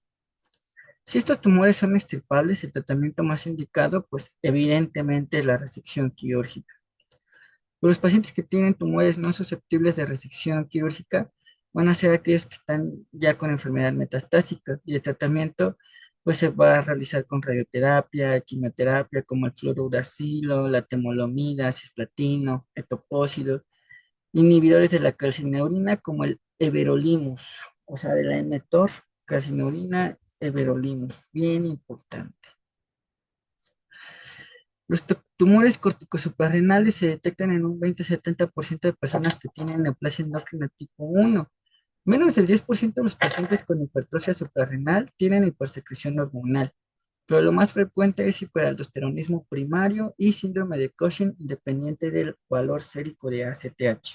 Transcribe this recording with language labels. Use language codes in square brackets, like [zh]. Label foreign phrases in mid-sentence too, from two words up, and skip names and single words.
[es] Si estos tumores son extirpables, el tratamiento más indicado, pues evidentemente es la resección quirúrgica. Los pacientes que tienen tumores no susceptibles de resección quirúrgica van a ser aquellos que están ya con enfermedad metastásica y el tratamiento pues se va a realizar con radioterapia, quimioterapia como el fluorouracilo, la temolomida, cisplatino, etopósido, inhibidores de la calcineurina como el everolimus, o sea, de la mTOR, calcineurina, everolimus, bien importante. Los tumores corticosuprarrenales se detectan en un 20-70% de personas que tienen neoplasia endocrina tipo 1. Menos del 10% de los pacientes con hipertrofia suprarrenal tienen hipersecreción hormonal, pero lo más frecuente es hiperaldosteronismo primario y síndrome de Cushing independiente del valor sérico de ACTH.